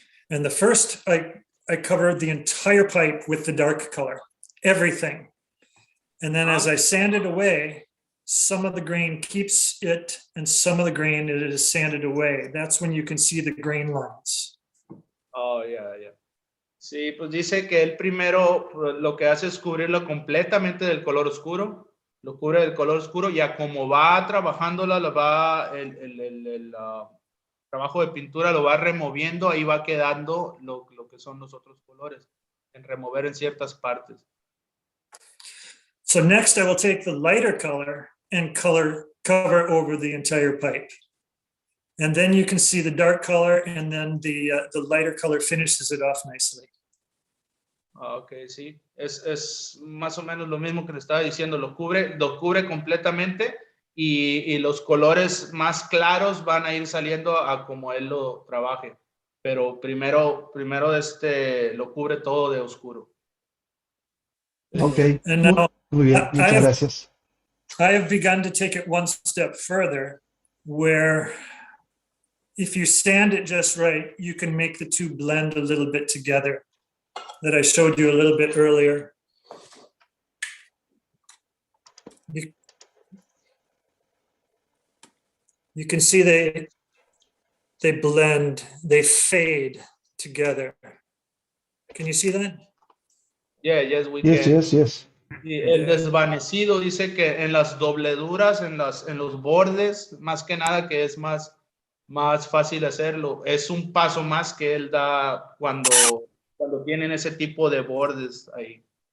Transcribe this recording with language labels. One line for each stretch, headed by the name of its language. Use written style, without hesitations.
English: And the first, I covered the entire pipe with the dark color, everything. And then as I sand it away, some of the grain keeps it and some of the grain it is sanded away. That's when you can see the grain lines. Oh, yeah.
Spanish: Sí, pues dice que él primero lo que hace es cubrirlo completamente del color oscuro, lo cubre del color oscuro y a como va trabajándola, el trabajo de pintura lo va removiendo, ahí va quedando lo que son los otros colores, en remover en ciertas partes.
English: So next I will take the lighter color and cover over the entire pipe. And then you can see the dark color and then the lighter color finishes it off nicely.
Spanish: Ok, sí. Es más o menos lo mismo que le estaba diciendo. Lo cubre completamente y los colores más claros van a ir saliendo a como él lo trabaje. Pero primero lo cubre todo de oscuro. Ok,
English: And now,
Spanish: muy bien, muchas gracias.
English: I have begun to take it one step further, where if you sand it just right, you can make the two blend a little bit together, that I showed you a little bit earlier. You can see they blend, they fade together. Can you see that? Yeah, yes, we Yes, can. yes.
Spanish: Y el desvanecido dice que en las dobleduras, en los bordes, más que nada que es más fácil hacerlo. Es un paso más que él da cuando tienen ese tipo de bordes ahí.